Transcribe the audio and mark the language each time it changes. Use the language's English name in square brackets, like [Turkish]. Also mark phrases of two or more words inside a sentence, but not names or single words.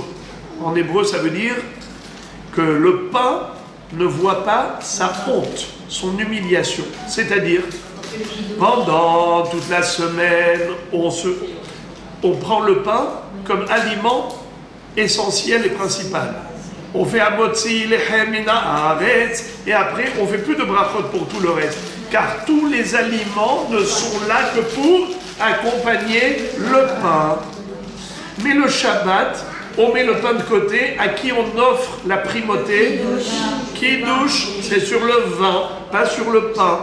[French] En hébreu, ça veut dire que le pain ne voit pas sa honte, son humiliation. C'est-à-dire, pendant toute la semaine, on prend le pain comme aliment essentiel et principal. On fait [Hebrew] המוציא לחם מן הארץ, [French] et après, on ne fait plus de brachot pour tout le reste. Car tous les aliments ne sont là que pour accompagner le pain. Mais le Shabbat, on met le pain de côté, à qui on offre la primauté? Kiddush, c'est sur le vin, pas sur le pain.